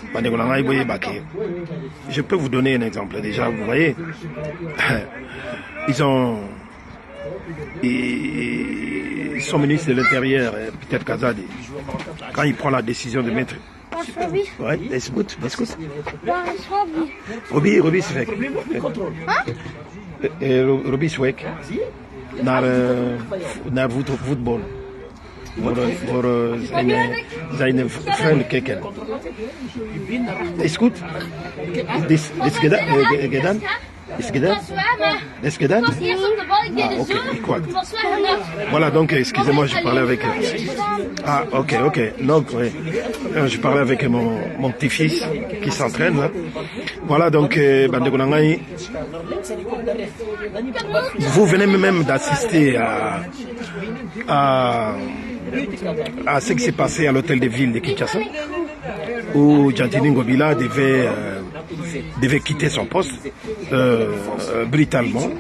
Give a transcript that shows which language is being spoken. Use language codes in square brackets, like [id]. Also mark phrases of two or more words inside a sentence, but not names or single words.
[fr] Je peux vous donner un exemple. Déjà, vous voyez, son ministre de l'Intérieur, Peter Kazadi, quand il prend la décision de mettre... Ouais, écoute. Robbie Swek. [nl] Robbie Swek. Naar voetbal. Voor zijn vrienden kijken. Is goed? Is gedaan? Is gedaan? Is gedaan? [fr] Ah, ok, quoi. Voilà, donc, excusez-moi, je parlais avec... Ah, ok. Donc, oui. Je parlais avec mon petit-fils qui s'entraîne, là. Voilà, donc, vous venez même d'assister à ce qui s'est passé à l'hôtel de ville de Kinshasa, où Jantini Ngobila devait quitter son poste brutalement.